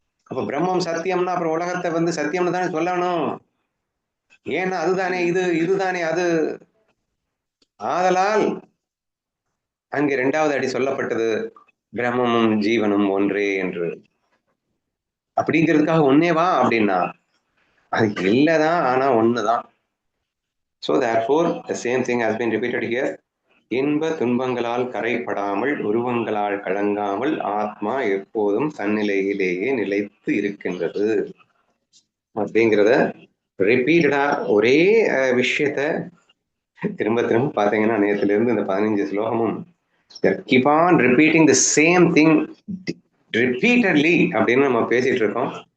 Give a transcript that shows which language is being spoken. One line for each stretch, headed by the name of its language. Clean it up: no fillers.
Tamil: அப்ப பிரம்மம் சத்தியம்னா அப்புறம் உலகத்தை வந்து சத்தியம்னு தானே சொல்லணும். ஏன்னா அதுதானே இதுதானே அது. ஆதலால் அங்கே 2வது அடி சொல்லப்பட்டது பிரம்மமும் ஜீவனும் ஒன்றே என்று. அப்படிங்கிறதுக்காக ஒன்னே வா அப்படின்னா அது இல்லதான், ஆனா ஒண்ணுதான்.
English: So therefore the same thing has been repeated here.
Tamil: இன்ப துன்பங்களால் கரைப்படாமல் உருவங்களால் கலங்காமல் ஆத்மா எப்போதும் தன்னிலையிலேயே நிலைத்து இருக்கின்றது அப்படிங்கிறத ரிப்பீட்டடா ஒரே விஷயத்த திரும்ப திரும்ப பாத்தீங்கன்னா நேத்துல இருந்து இந்த 15 ஸ்லோகமும்
English: keep on repeating the same thing repeatedly
Tamil: அப்படின்னு நம்ம பேசிட்டு இருக்கோம்.